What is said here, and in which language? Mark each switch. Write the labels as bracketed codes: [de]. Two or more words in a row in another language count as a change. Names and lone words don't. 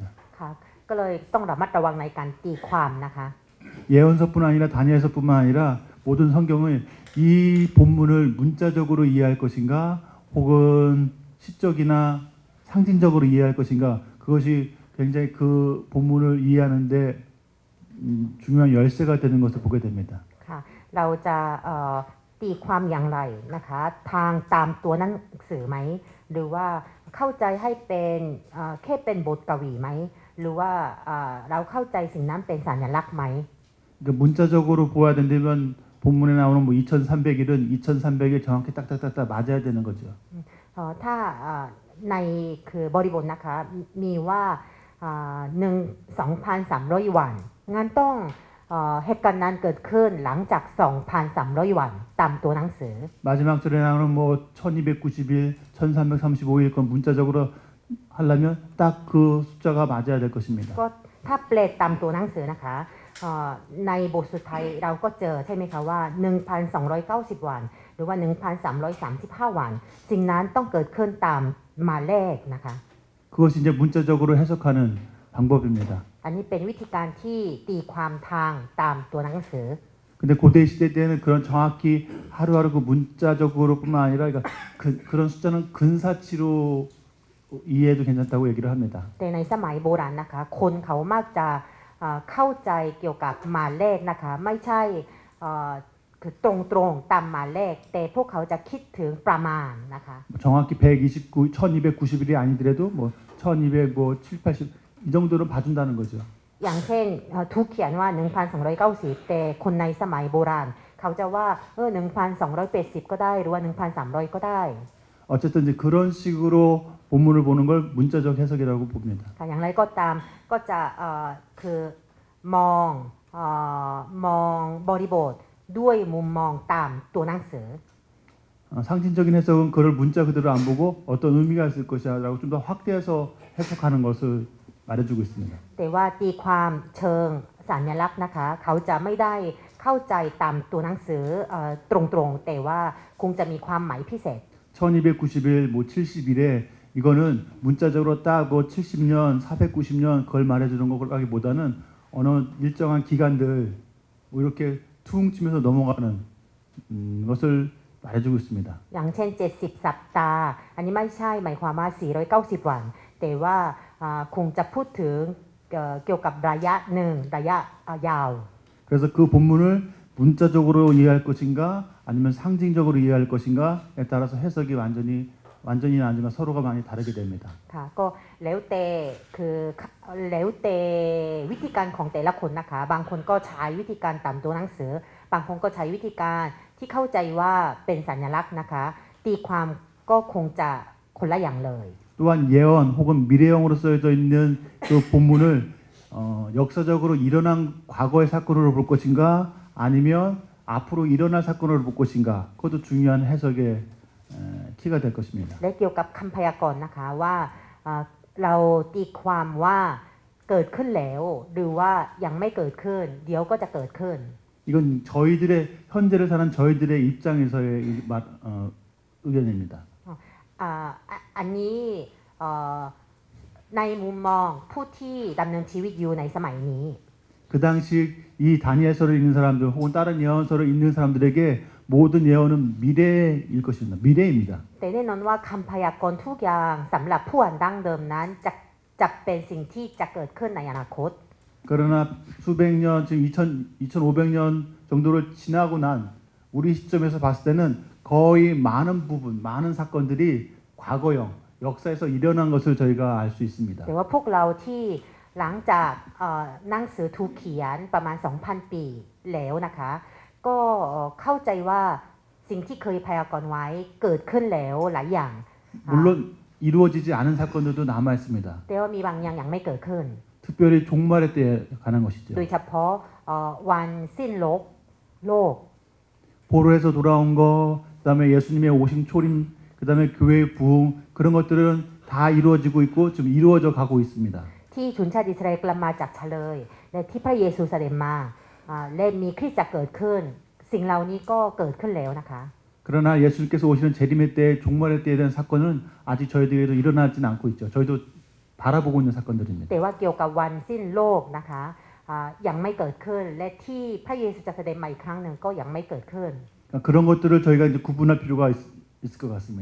[th] ค่ะก็เลยต้องระมัดระวังในการตีความนะคะ [ko] 예언서뿐 아니라 다니엘서뿐만 아니라 모든 성경을 이 본문을 문자적으로 이해할 것인가 혹은 시적이나 상징적으로 이해할 것인가 그것이 굉장히 그 본문을 이해하는데 중요한 열쇠가 되는 것을 보게 됩니다. [th] ค่ะเราจะตีความอย่างไรนะคะทางตามตัวหนังสือไหมหรือว่าเข้าใจให้เป็นแค่เป็นบทกวีไหมหรือว่าเราเข้าใจสิ่งนั้นเป็นสัญลักษณ์ไหม [ko] 그러니까 문자적으로 보아야 된다면 본문에 나오는 뭐 2300일은 2300일 정확히 딱딱딱딱 맞아야 되는 거죠. [th] ถ้าในคือบริบทนะคะมีว่า2,300 วันงั้นต้องเหตุการณ์นั้นเกิดขึ้นหลังจาก 2,300 วันตามตัวหนังสือ [ko] 마지막 절에 나오는 뭐 1290일, 1335일 건 문자적으로 하려면 딱 그 숫자가 맞아야 될 것입니다. [th] ก็ถ้าเปลตามตัวหนังสือนะคะในบทสุดท้ายเราก็เจอใช่ไหมคะว่า 1,290 วันหรือว่า 1,335 วันสิ่งนั้นต้องเกิดขึ้นตามมาเลขนะคะ [ko] 그것이 이제 문자적으로 해석하는 방법입니다. [th] อันนี้เป็นวิธีการที่ตีความทางตามตัวหนังสือ [ko] 근데 고대 시대 때는 그런 정확히 하루하루 그 문자적으로뿐만 아니라 그러니까 그런 숫자는 근사치로 이해해도 괜찮다고 얘기를 합니다. [th] แต่ในสมัยโบราณนะคะคนเขามักจะเข้าใจเกี่ยวกับหมายเลขนะคะไม่ใช่คือตรงๆตามหมายเลขแต่พวกเขาจะคิดถึงประมาณนะคะ [ko] 정확히 129, 1290일이 아니더라도 뭐 1200, 뭐 7, 80 이 정도는 봐준다는 거죠. [th] อย่างเช่นทุกเขียนว่า 1,290 แต่คนในสมัยโบราณเขาจะว่า1,280 ก็ได้หรือว่า 1,300 ก็ได้ [ko] 어쨌든 이제 그런 식으로 본문을 보는 걸 문자적 해석이라고 봅니다. [th] ค่ะอย่างไรก็ตามก็จะคือมองบริบทด้วยมุมมองตามตัวหนังสือ [ko] 상징적인 해석은 그걸 문자 그대로 안 보고 어떤 의미가 있을 것이라고 좀 더 확대해서 해석하는 것을 말해주고 있습니다. [th] แต่ว่าตีความเชิงสัญลักษณ์นะคะเขาจะไม่ได้เข้าใจตามตัวหนังสือตรงๆแต่ว่าคงจะมีความหมายพิเศษ [ko] 1290일, 뭐 70일에 이거는 문자적으로 딱 뭐 70년, 490년 그걸 말해주는 거라기보다는 어느 일정한 기간들 뭐 이렇게 퉁 치면서 넘어가는 것을 말해주고 있습니다. [th] อย่างเช่น70 สัปดาห์อันนี้ไม่ใช่หมายความว่า490 วันแต่ว่าคงจะพูดถึงเกี่ยวกับระยะหนึ่งระยะยาว [ko] 그래서 그 본문을 문자적으로 이해할 것인가 아니면 상징적으로 이해할 것인가에 따라서 해석이 완전히는 아니지만 서로가 많이 다르게 됩니다. [th] ค่ะก็แล้วแต่วิธีการของแต่ละคนนะคะบางคนก็ใช้วิธีการตามตัวหนังสือบางคนก็ใช้วิธีการที่เข้าใจว่าเป็นสัญลักษณ์นะคะตีความก็คงจะคนละอย่างเลย [ko] 또한 예언 혹은 미래형으로 써져 있는 그 본문을 역사적으로 일어난 과거의 사건으로 볼 것인가 아니면 앞으로 일어날 사건으로 볼 것인가 그것도 중요한 해석의 키가 될 것입니다. [th] และเกี่ยวกับคำพยากรณ์นะคะว่าเราตีความว่าเกิดขึ้นแล้วหรือว่ายังไม่เกิดขึ้นเดี๋ยวก็จะเกิดขึ้น [ko] 이건 저희들의 현재를 사는 저희들의 입장에서의 의견입니다. [th] อันนี้ในมุมมองผู้ที่ดำเนินชีวิตอยู่ในสมัยนี้ [ko] 그 당시 이 다니엘서를 읽는 사람들 혹은 다른 예언서를 읽는 사람들에게 모든 예언은 미래일 것입니다. 미래입니다. [th] แต่แน่นอนว่าคำพยากรณ์ทุกอย่างสำหรับผู้อ่านดั้งเดิมนั้นจะเป็นสิ่งที่จะเกิดขึ้นในอนาคต [ko] 그러나 수백 년 지금 2500년 정도를 지나고 난 우리 시점에서 봤을 때는 거의 많은 부분 많은 사건들이 과거형 역사에서 일어난 것을 저희가 알 수 있습니다. [th] แต่ว่าพวกเราที่หลังจากหนังสือถูกเขียนประมาณ 2,000 ปีแล้วนะคะก็เข้าใจว่าสิ่งที่เคยพยากรณ์ไว้เกิดขึ้นแล้วหลายอย่าง [ko] 물론 이루어지지 않은 사건들도 남아 있습니다. [th] แต่ว่ามีบางอย่างยังไม่เกิดขึ้น [ko] 특별히 종말의 때에 관한 것이죠. [th] โดยเฉพาะวันสิ้นโลก [ko] 포로에서 돌아온 거, 그다음에 예수님의 오심 초림, 그다음에 교회의 부흥 그런 것들은 다 이루어지고 있고 지금 이루어져 가고 있습니다. [th] ที่ชนชาติอิสราเอลกลับมาจากเฉลยและที่พระเยซูเสด็จมาและมีคริสตจักรเกิดขึ้นสิ่งเหล่านี้ก็เกิดขึ้นแล้วนะคะ [ko] 그러나 예수님께서 오시는 재림의 때, 종말의 때에 대한 사건은 아직 저희들에게도 일어나지는 않고 있죠. 저희도 바라보고 있는 사건들입니다. [th] แต่ว่าเกี่ยวกับวันสิ้นโลกนะคะยังไม่เกิดขึ้นและที่พระเยซูจะเสด็จมาอีกครั้งหนึ่งก็ยังไม่เกิดขึ้น [ko] 그러니까 그런 것들을 저희가 이제 구분할 필요가 있을 것 같습니다.